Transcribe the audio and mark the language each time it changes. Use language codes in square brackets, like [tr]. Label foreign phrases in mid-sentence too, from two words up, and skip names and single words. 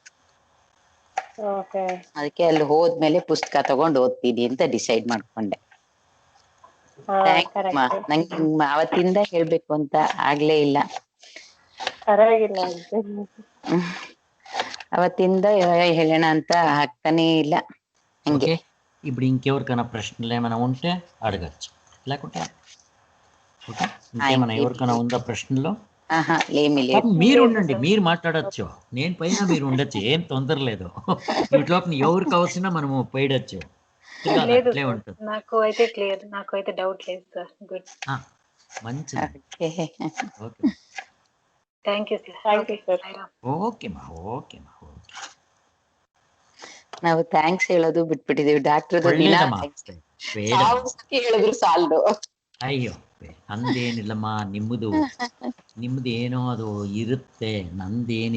[kn] ಅದಕ್ಕೆ ಅಲ್ಲಿ ಹೋದ್ಮೇಲೆ ಪುಸ್ತಕ ತಗೊಂಡು ಓದ್ತೀನಿ ಅಂತ ಡಿಸೈಡ್ ಮಾಡ್ಕೊಂಡೆ. ನಂಗೆ ಅವತ್ತಿಂದ ಹೇಳ್ಬೇಕು ಅಂತ ಆಗ್ಲೇ ಇಲ್ಲ. అవత్తింద ಹೇಳೋಣ ಅಂತ ಆಗ್ತಾనే ಇಲ್ಲ ಹಂಗೆ. [te] ఇప్పుడు ఇంకెవరికైనా ప్రశ్నలు ఏమైనా ఉంటే అడగచ్చు, లేకుంటే ఓకే. ఇంకేమైనా ఎవరికైనా ఉందా ప్రశ్నలో? మీరు ఉండండి, మీరు మాట్లాడచ్చు. నేను పైన మీరు ఉండొచ్చు, ఏం తొందర లేదు. వీటిలోపు ఎవరికి అవసరమైనా మనము పోయడచ్చు. అట్లే ఉంటుంది. నాకు అయితే క్లియర్, నాకు అయితే డౌట్ లేదు సార్. గుడ్, మంచిది. ఓకే, [en] thank you sir. [te] ఓకే మా, ఓకే మా, ఓకే. [kn] ನಾವು ಥ್ಯಾಂಕ್ಸ್ ಹೇಳೋದು ಬಿಟ್ಬಿಟ್ಟಿದೀವಿ ಡಾಕ್ಟರ್. ಹೇಳಿದ್ರು ಸಾಲದು. ಅಯ್ಯೋ ನಂದೇನಿಲ್ಲಮ್ಮ, ನಿಮ್ಮದು ಏನೋ ಅದು ಇರುತ್ತೆ, ನಂದೇನಿಲ್ಲ.